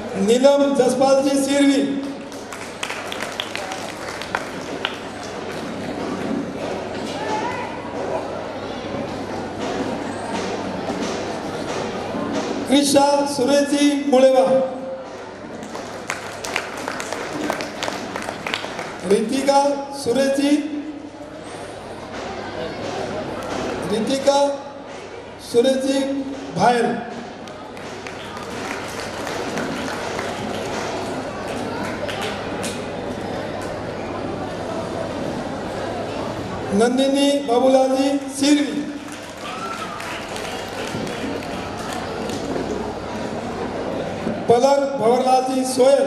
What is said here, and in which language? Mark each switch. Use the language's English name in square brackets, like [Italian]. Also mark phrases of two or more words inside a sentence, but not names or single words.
[Hindi] नीलम जसपाल जी सिरवी, कृषा सुरेश जी मुड़ेवा, रितिका सुरेश जी, रितिका सुरेश जी भायल, नंदिनी बाबूलाल जी सिरवी, पलक भंवरलाल जी सोयल।